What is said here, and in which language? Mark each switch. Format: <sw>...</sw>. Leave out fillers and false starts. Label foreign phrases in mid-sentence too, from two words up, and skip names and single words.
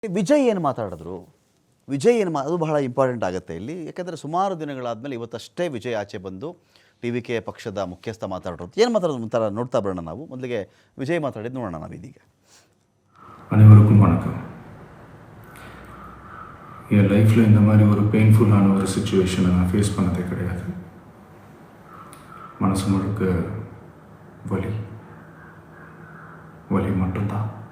<kn>ವಿಜಯ್ ಏನು ಮಾತಾಡಿದ್ರು? ವಿಜಯ್ ಅದು ಬಹಳ ಇಂಪಾರ್ಟೆಂಟ್ ಆಗುತ್ತೆ ಇಲ್ಲಿ. ಯಾಕಂದರೆ ಸುಮಾರು ದಿನಗಳಾದಮೇಲೆ ಇವತ್ತಷ್ಟೇ ವಿಜಯ್ ಆಚೆ ಬಂದು TVK ಪಕ್ಷದ ಮುಖ್ಯಸ್ಥ ಮಾತಾಡೋದು ಏನು ಮಾತಾಡೋದು ಒಂಥರ ನೋಡ್ತಾ ಬರೋಣ ನಾವು. ಮೊದಲಿಗೆ ವಿಜಯ್ ಮಾತಾಡಿದ್ದು ನೋಡೋಣ ನಾವು ಇದೀಗ.</kn> <ta>அனைவருக்கும் வணக்கம். என் லைஃப்பில் இந்த மாதிரி ஒரு பெயின்ஃபுல்லான ஒரு சுச்சுவேஷனை நான் ஃபேஸ் பண்ணதே கிடையாது. மனசு முழுக்க வலி வலி மட்டும்தான்.</ta>